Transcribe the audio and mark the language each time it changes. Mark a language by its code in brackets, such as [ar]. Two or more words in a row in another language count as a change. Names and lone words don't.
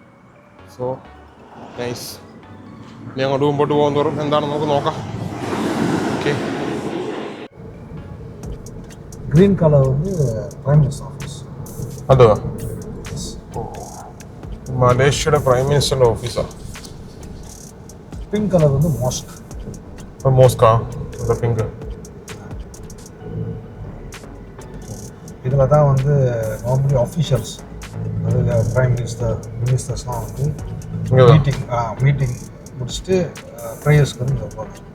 [en] so nice. [ml] ഇനി അങ്ങോട്ട് മുമ്പോട്ട് പോകും തോറും എന്താണെന്ന് നമുക്ക് നോക്കാം. ഓക്കെ, [en] green colour வந்து prime minister office. [ml] അതോ മലേഷ്യയുടെ [en] prime minister's [ml] ഓഫീസാണ്. [en] pink colour வந்து மாஸ்க். [ta] മോസ്കാ இந்த பிங்க். இதில் தான் வந்து [en] normally officials, [ta] அதாவது [en] prime ministers [ta] வந்து மீட்டிங் முடிச்சுட்டு ப்ரேயர்ஸ்க்கு வந்து வருவாங்க.